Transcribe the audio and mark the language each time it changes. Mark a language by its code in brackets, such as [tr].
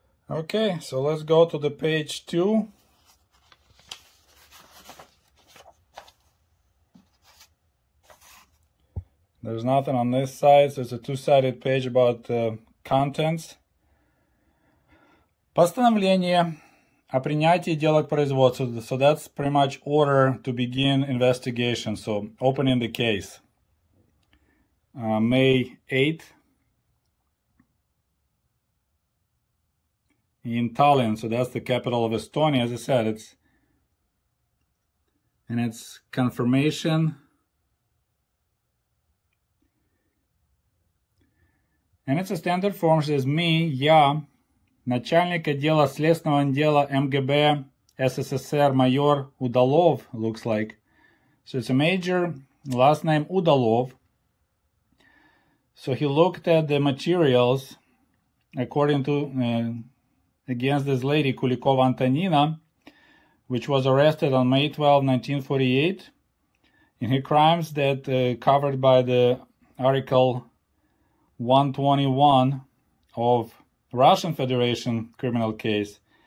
[en] Okay, so let's go to the page 2. There's nothing on this side, so it's a two-sided page about contents. [ru] Постановление о принятии дела к производству. [en] So that's pretty much order to begin investigation, so opening the case. May 8th. In Tallinn, so that's the capital of Estonia. As I said, it's confirmation. And it's a standard form. It says me, [ru] я, начальник отдела следственного отдела МГБ СССР майор Udalov, [en] looks like. So it's a major, last name Udalov. So he looked at the materials according to against this lady Kulikova Antonina, which was arrested on May 12, 1948, in her crimes that covered by the Article 121 of Russian Federation criminal case.